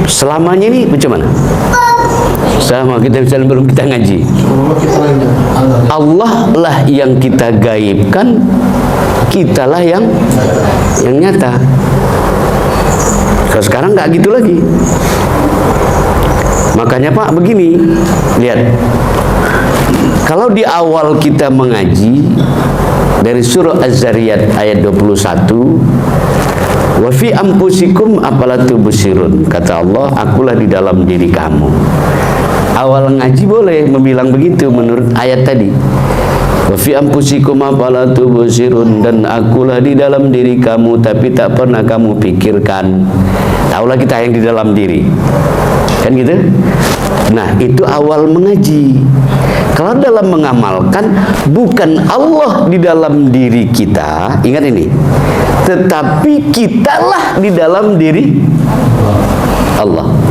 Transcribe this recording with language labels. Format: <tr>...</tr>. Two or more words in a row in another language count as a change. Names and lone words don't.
<id>Selamanya ini macam mana? Sama kita misalnya belum kita ngaji, Allah lah yang kita gaibkan, kitalah yang nyata. Kalau sekarang nggak gitu lagi. Makanya Pak begini, lihat, kalau di awal kita mengaji dari surah Az-Zariyat ayat 21,</id> <ar>wa fi anfusikum afala tubsirun,</ar> <id>kata Allah, akulah di dalam diri kamu. Awal ngaji boleh membilang begitu menurut ayat tadi,</id> <ar>wa fi anfusikum afala tubsirun,</ar> <id>dan akulah di dalam diri kamu tapi tak pernah kamu pikirkan. Taulah kita yang di dalam diri, kan gitu. Nah, itu awal mengaji. Kalau dalam mengamalkan, bukan Allah di dalam diri kita, ingat ini, tetapi kitalah di dalam diri Allah.</id>